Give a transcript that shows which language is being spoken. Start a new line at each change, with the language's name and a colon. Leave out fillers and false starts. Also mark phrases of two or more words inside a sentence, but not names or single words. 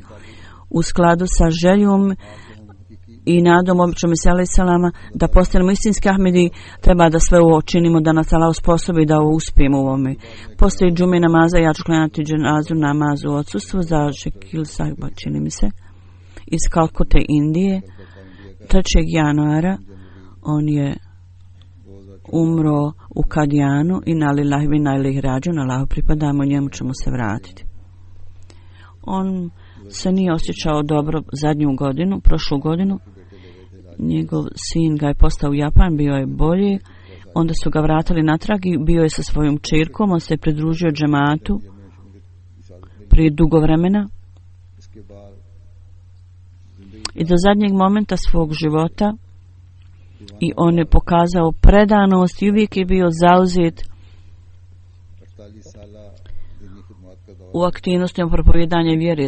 Bosnian: U skladu sa željom i nadom običnom Mesija
Arabic: عليه السلام
Bosnian: da postanemo istinski Ahmedi, treba da sve ovo činimo, da nas Allah usposobi da ovo uspijemo u ovome. Poslije džume namaza ja ću klanjati dženazu namazu u odsustvu za Šekil Sahiba, čini mi se, iz Kalkute, Indije, 3. januara. On je umro u Kadijanu i na
Arabic: لله وإنا إليه راجعون,
Bosnian: Allahu pripadamo, njemu ćemo se vratiti. On se nije osjećao dobro prošlu godinu. Njegov sin ga je postao u Japan, bio je bolji, onda su ga vratili natrag i bio je sa svojom čerkom, on se je pridružio džematu prije dugo vremena i do zadnjeg momenta svog života i on je pokazao predanost i uvijek je bio zauzet u aktivnostima propovijedanja vjere.